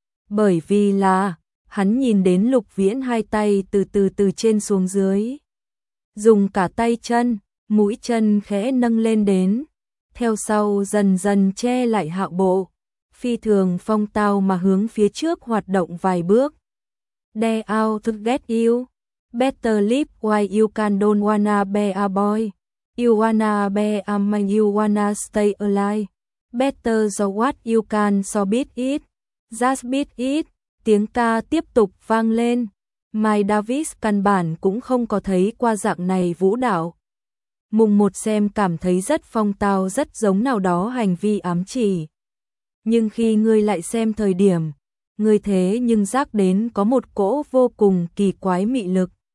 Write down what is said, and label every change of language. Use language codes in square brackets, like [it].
[vi] Bởi vì là, hắn nhìn đến Lục Viễn hai tay từ từ từ trên xuống dưới. Dùng cả tay chân, mũi chân khẽ nâng lên đến, theo sau dần dần che lại hạ bộ, phi thường phong tao mà hướng phía trước hoạt động vài bước. [en] Dare out to get you. Better live while you can don't wanna be a boy. You wanna be a man, you wanna stay alive. Better do what you can so beat it. Just beat it. [vi] Tiếng ca tiếp tục vang lên. Mai Davis căn bản cũng không có thấy qua dạng này vũ đạo. Mùng một xem cảm thấy rất phong tao rất giống nào đó hành vi ám chỉ. Nhưng khi ngươi lại xem thời điểm, ngươi thế nhưng giác đến có một cỗ vô cùng kỳ quái mị lực.